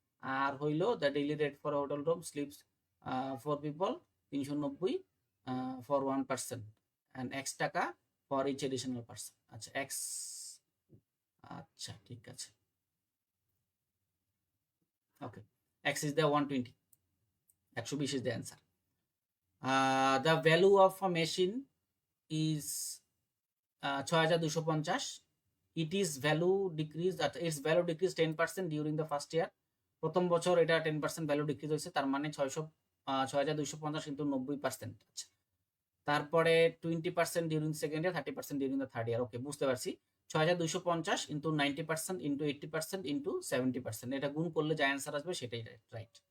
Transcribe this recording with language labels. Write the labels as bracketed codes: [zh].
[bn] আর হইলো [en] The daily rate for hotel room sleeps 4 people 390 for one person and x টাকা for each additional person. [bn] আচ্ছা, x, আচ্ছা ঠিক আছে, ওকে। [en] X is the 120, 120 is the answer. The value of a machine is 6250. Its value decreased 10% during the first year. [bn] প্রথম বছর এটা 10% value decrease হয়েছে, তার মানে 6250 কিন্তু 90%। আচ্ছা, তারপরে 20% [en] During second year, 30% during the third year. [bn] ওকে, বুঝতে পারছি। 6250 ইন্টু 90% ইন্টু 80% ইন্টু 70%, এটা গুণ করলে যা অ্যান্সার আসবে সেটাই রাইট।